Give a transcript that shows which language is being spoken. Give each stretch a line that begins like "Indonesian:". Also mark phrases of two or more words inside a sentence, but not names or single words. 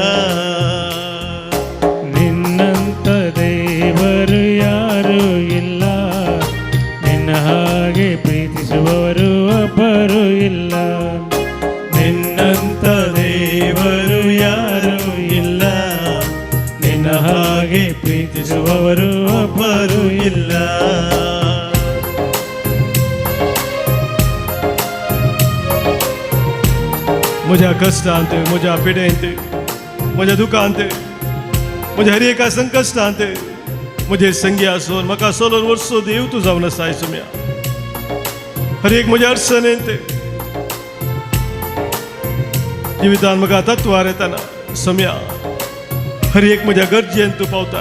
Kannada: ನಿನ್ನಂತ ದೇವರು ಯಾರೂ ಇಲ್ಲ, ನಿನ್ನ ಹಾಗೆ ಪ್ರೀತಿಸುವವರು ಒಬ್ಬರು ಇಲ್ಲ. ನಿನ್ನಂತ ದೇವರು ಯಾರೂ ಇಲ್ಲ, ನಿನ್ನ ಹಾಗೆ ಪ್ರೀತಿಸುವವರು ಒಬ್ಬರು ಇಲ್ಲ.
Konkani: म्हज्या कश्टांत म्हज्या पिडेंत म्हज्या दुखांत म्हज्या हर एका संकश्टांत म्हजे संगी आसून म्हाका सोलोन वर्सो देव तूं जावन आसाय सुम्या. हर एक म्हज्या अडचणेंत जिवितान म्हाका तत्वार येताना सम्या हर एक म्हज्या गरजेन तूं पावताय.